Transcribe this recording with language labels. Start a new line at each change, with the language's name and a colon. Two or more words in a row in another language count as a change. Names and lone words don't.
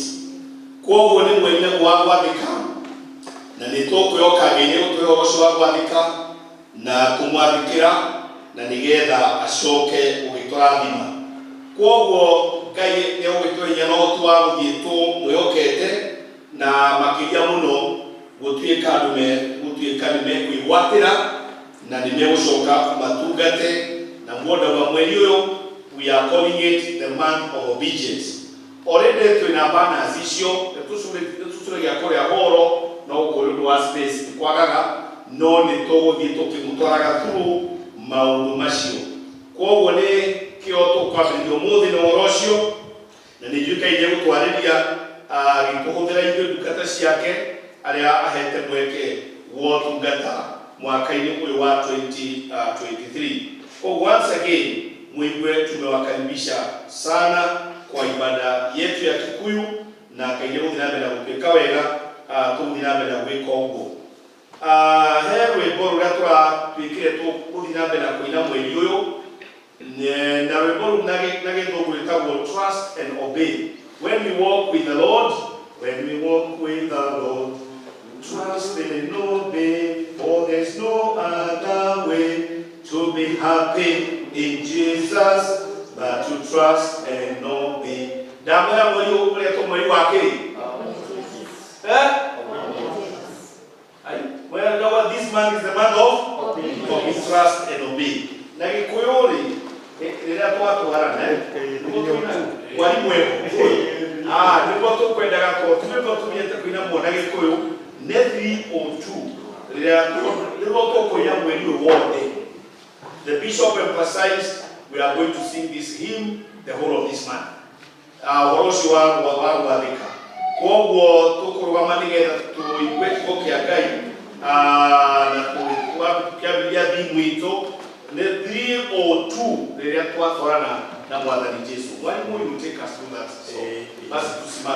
Kikuyu: Koguo ni mweri wa gwathika na nitũkwĩhoka Ngai nĩgũtũhe ũhoro wa gwathika na kũmwathĩkĩra na nĩgetha acoke gũgĩtũrathima. Koguo Ngai nĩgũgĩtũhe na ũhoti wa gũthiĩ twĩhokete na makĩria mũno gũtuĩka nĩmekwĩgwatĩra na nĩmegũcoka matungate na mwenda wa mweri ũyũ.
English: We are calling it the month of obedience.
Kikuyu: Already twina banners icio tucuragia kuria horo no ũkũrũ wa space kwagaga no nĩ tũgũthiĩ tũkĩmũtwaraga through maũndũ macio. Koguo nĩ kĩo tũkwambĩrĩria ũmũthĩ na ũhoro ũcio, na nĩ njuĩkaine gũtwarĩria gĩkũhũthĩra ithuĩ ndungata ciake arĩa ahete mweke wa ũtungata mwaka-inĩ ũyũ wa 2023.
English: Once again,
Kikuyu: mwigue
Swahili: tumewakaribisha sana kwa ibada yetu ya Kikuyu,
Kikuyu: na kaine gũthiĩ na mbere na gũtuĩka wega, tũgũthiĩ na mbere na gwĩka ũguo. He rwĩmbo rũrĩa tũratuĩkire tũgũthiĩ na mbere na kũina mweri ũyũ, na rwĩmbo rũu na gĩthũngũ rwĩtagwo Trust and Obey.
English: When we walk with the Lord, trust and obey, for there's no other way to be happy in Jesus but to trust and obey.
Kikuyu: Damaya mweri ũrĩa tũmweri wa kĩrĩ?
English: Well, this month is the month of trust and obey.
Kikuyu: Na Gĩkũyũ rĩ, rĩrĩa twatwarana wari mwega. Nĩguo tũkwendaga tũrĩko tũmiete kũina mwana Gĩkũyũ nĩ 302 rĩrĩa tũkũina mweri ũyũ wothe.
English: The bishop emphasized we are going to sing this hymn the whole of this month.
Kikuyu: Ũhoro ũcio wa gwathĩka. Koguo tũkũrũgama nĩgetha tũigue kiugo kĩa Ngai na tũkĩambĩrĩria thimũ itũ nĩ 302 rĩrĩa twatwarana na Mwathani Jesũ.
English: Mwalimu will take us through that song.
Swahili: Basi tusimame.